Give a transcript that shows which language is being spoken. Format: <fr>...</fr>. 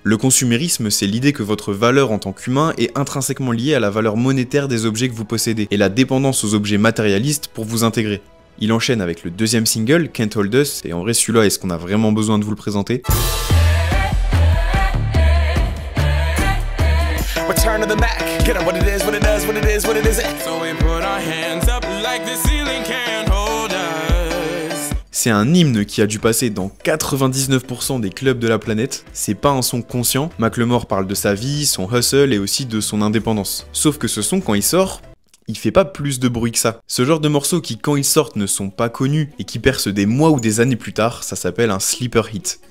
<fr>Le consumérisme, c'est l'idée que votre valeur en tant qu'humain est intrinsèquement liée à la valeur monétaire des objets que vous possédez et la dépendance aux objets matérialistes pour vous intégrer. Il enchaîne avec le deuxième single, Can't Hold Us, et en vrai celui-là, est-ce qu'on a vraiment besoin de vous le présenter ?</fr> <en>Return to the Mac, get up what it is, what it does, what it is, what it isn't. So we put our hands up like the ceiling can't hold us.</en> <fr>C'est un hymne qui a dû passer dans 99% des clubs de la planète. C'est pas un son conscient. Macklemore parle de sa vie, son hustle et aussi de son indépendance. Sauf que ce son, quand il sort, il fait pas plus de bruit que ça. Ce genre de morceaux qui, quand ils sortent, ne sont pas connus et qui percent des mois ou des années plus tard, ça s'appelle un sleeper hit.</fr>